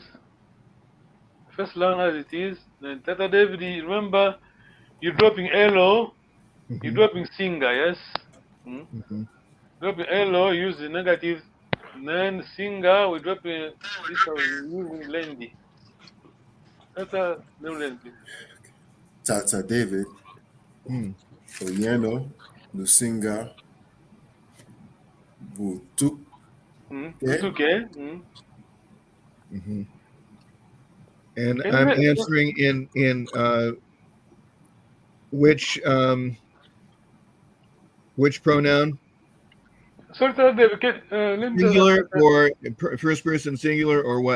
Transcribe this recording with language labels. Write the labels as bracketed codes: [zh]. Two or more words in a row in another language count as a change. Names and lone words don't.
[en] First line as it is. Then Tata David, remember, you're dropping hello. You're dropping singer, yes? Dropping hello, use the negative. Then singer, we're dropping this one, using Lendi. Tata Neruda, please. [kg] Tata David. Oyeno Nusinga Butu. [en] It's okay. And I'm answering in which pronoun? Sorry, Tata David, Singular or first person singular or what?